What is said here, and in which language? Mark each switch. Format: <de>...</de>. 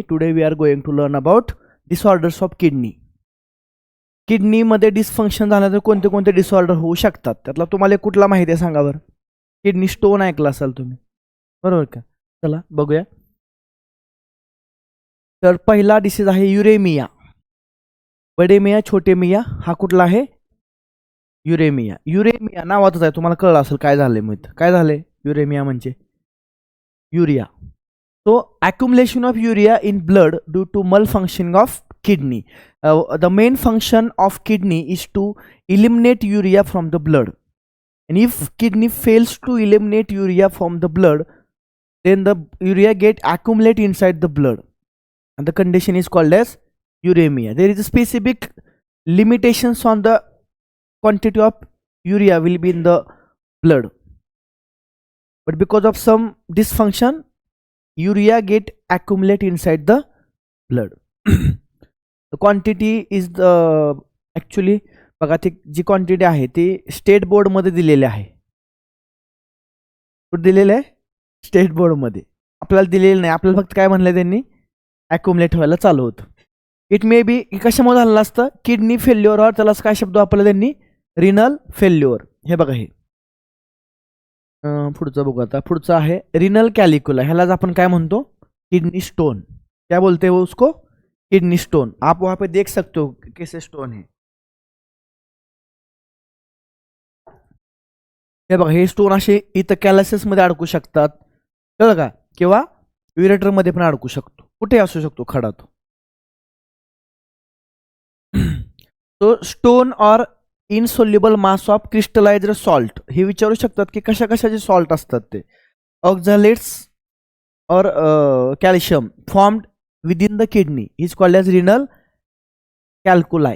<en>Today we are going to learn about disorders of kidney.</en> <mr>Kidney मध्ये dysfunction झालं तर कोणते कोणते डिसऑर्डर होऊ शकतात, त्यातला तुम्हाला कुठला माहिती आहे सांगा बरं. किडनी स्टोन ऐकला असाल तुम्ही, बरोबर का? चला बघूया. तर पहिला डिसीज आहे युरेमिया.</mr> <hi>बडे मिया छोटे मिया,</hi> <mr>हा कुठला आहे? युरेमिया. युरेमिया नावातच आहे, तुम्हाला कळलं असेल काय झालंय. मग काय झालंय युरेमिया म्हणजे? Urea.</mr> <en>So accumulation of urea in blood due to malfunctioning of kidney. The main function of kidney is to eliminate urea from the blood. And if kidney fails to eliminate urea from the blood, then the urea get accumulate inside the blood. And the condition is called as uremia. There is a specific limitations on the quantity of urea will be in the blood. But because of some dysfunction, urea get accumulate inside the blood. The quantity is the actually</en> <mr>बघा ती जी quantity आहे ती state board मध्ये दिलेली आहे. कुठे दिलेलं आहे? स्टेट बोर्ड मध्ये. आपल्याला दिलेलं नाही, आपल्याला फक्त काय म्हणलं त्यांनी? ॲक्युमुलेट व्हायला चालू होतं.</mr> <en>it may be</en> <mr>कशामुळे झालेलं असतं? किडनी फेल्युअर, त्याला काय शब्द वापरला त्यांनी? Renal failure. हे बघा हे पुढचं बघू. आता पुढचं आहे रिनल कॅलिक्युला. ह्यालाच आपण काय म्हणतो? Kidney stone.</mr> <hi>क्या बोलते हो उसको?</hi> <mr>Kidney stone.</mr> <hi>आप वहां पे देख सकते हो कैसे स्टोन है.</hi> <mr>हे बघा हे स्टोन असे इथं कॅलसिस मध्ये अडकू शकतात, कळलं का? किंवा युरेटर मध्ये पण अडकू शकतो, कुठे असू शकतो खडा तो.</mr> <en>तो stone or insoluble mass of crystallized salt.</en> <mr>हे विचारू शकतात की कशा कशाचे सॉल्ट असतात ते.</mr> <en>Oxalates or calcium formed within the kidney is called as renal calculi.</en>